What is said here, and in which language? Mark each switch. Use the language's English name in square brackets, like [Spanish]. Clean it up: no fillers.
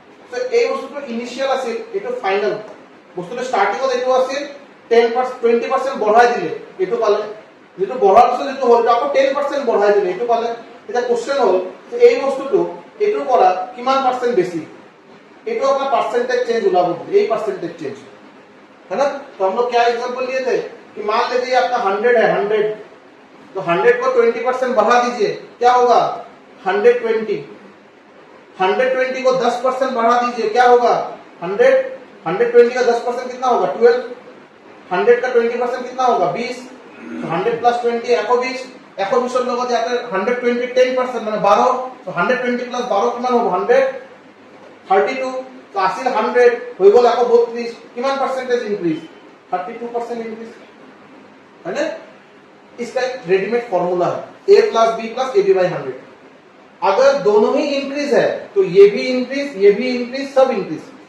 [Assamese] তো এই বস্তুটো ইনিশিয়াল আছিল, এইটো ফাইনাল। বস্তুটো স্টার্টিংত এইটো আছিল 20% বঢ়াই দিলে এইটো পালে, যেটো বঢ়াৰ পিছত যেটো হ'ল আকৌ 10% বঢ়াই দিলে এইটো পালে। এটা কোশ্চেন হ'ল যে এই বস্তুটো এইটোৰ পৰা কিমান পার্সেন্ট বেশি, এইটো [Hindi] अपना परसेंटेज चेंज उला बोलते, यही परसेंटेज चेंज है ना। तो हम लोग क्या एग्जांपल लिए थे कि मान लीजिए आपका 100 है, 100 तो 100 को 20% बढ़ा दीजिए, क्या होगा 120। 120 को 10% बढ़ा दीजिए, क्या होगा 120 का 10% कितना होगा 12। 100 का 20% कितना होगा 20। तो 100 प्लस 20 120, [Assamese] 120 লগত ইয়াতে 120 10% মানে 12, তো 120 প্লাস 12 কিমান হ'ব 100 32। তো আছিল 100 হৈ গ'ল আকৌ 32, किमान परसेंटेज इंक्रीज 32% [Hindi] इंक्रीज है ना। इसका एक रेडीमेड फॉर्मूला है a plus b plus ab by 100। अगर दोनों ही इंक्रीज है तो ये भी इंक्रीज, ये भी इंक्रीज, सब इंक्रीज।